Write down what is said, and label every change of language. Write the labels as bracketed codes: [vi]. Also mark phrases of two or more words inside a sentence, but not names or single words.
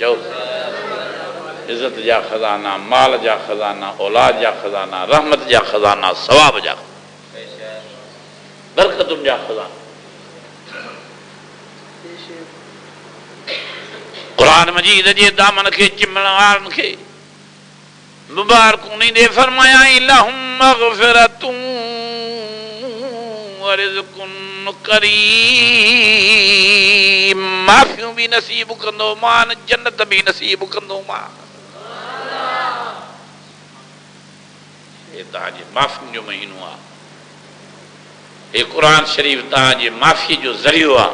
[sd] चओ इज़त जा खज़ाना, माल जा खज़ाना, औलाद जा खज़ाना, रहमत जा खज़ाना, सवाब जा बरकतुनि जा खज़ाना। क़ुरान मजीद जे दामन खे चिमण वारनि खे मुबारकूं ॾींदे फरमायां [ar] لهم مغفرة و رزق كريم. [sd] माफ़ियूं बि नसीब कंदो मान, जन्नत बि नसीब कंदो मान। हे तव्हांजे माफ़ियुनि जो महीनो आहे। हे क़ुरान शरीफ़ तव्हांजे माफ़ी जो ज़रियो आहे।